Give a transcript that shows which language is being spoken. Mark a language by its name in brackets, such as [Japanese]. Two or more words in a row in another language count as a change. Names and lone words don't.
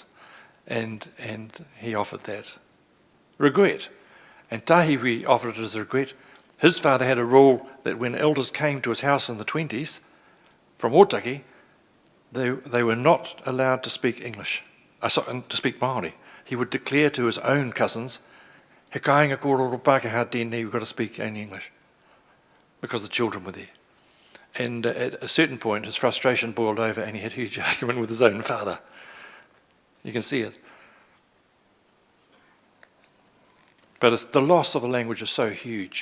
[English] And he offered that regret. And Tahiwi offered it as a regret. His father had a rule that when elders came to his house in the 20s from Otaki, they were not allowed to speak English, to speak Māori. He would declare to his own cousins, [Māori] he kāinga kōrero Pākehā tēnei, [English] we've got to speak only English, because the children were there. And at a certain point, his frustration boiled over and he had a huge argument with his own father. You can see it. But the loss of a language is so huge.